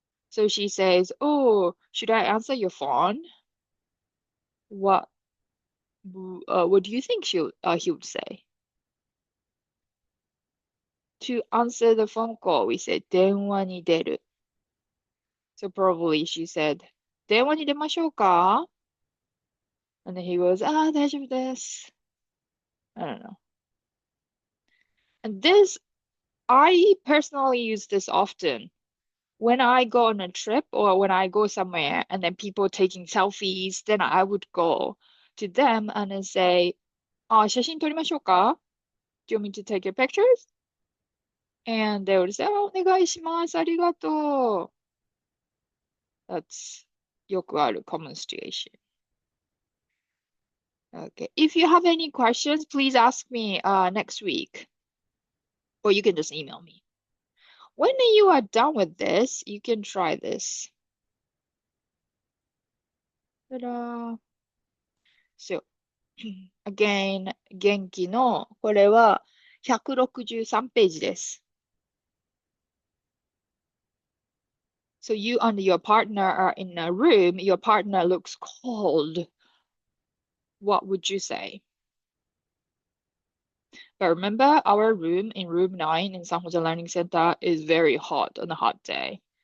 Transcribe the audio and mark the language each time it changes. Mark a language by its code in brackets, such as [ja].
[en] So she says, "Oh, should I answer your phone?" What what do you think he would say? To answer the phone call, we say [ja] 電話に出る. [en] So probably she said, [ja] 電話に出ましょうか? [en] And then he goes, [ja] あ、大丈夫です. [en] I don't know. And this, I personally use this often. When I go on a trip or when I go somewhere and then people taking selfies, then I would go to them and then say, [ja] あ、写真撮りましょうか? [en] Do you want me to take your pictures? And they would say, [ja] あ、お願いします。ありがとう。 [en] That's [ja] よくある [en] common situation. Okay. If you have any questions, please ask me next week. Or you can just email me. When you are done with this, you can try this. Ta-da. So, again, [ja] 元気の、これは163ページです。 [en] So you and your partner are in a room, your partner looks cold. What would you say? But remember, our room in room 9 in San Jose Learning Center is very hot on a hot day.